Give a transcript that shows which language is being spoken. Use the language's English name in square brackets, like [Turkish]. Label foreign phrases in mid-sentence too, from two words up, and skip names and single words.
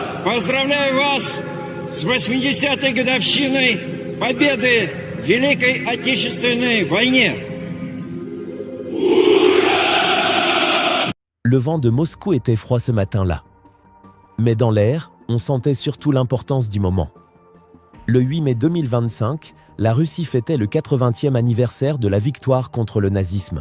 [Russian] Поздравляю вас с 80-й годовщиной победы в Великой Отечественной войне. [French] Le vent de Moscou était froid ce matin-là. Mais dans l'air, on sentait surtout l'importance du moment. Le 8 mai 2025, la Russie fêtait le 80e anniversaire de la victoire contre le nazisme.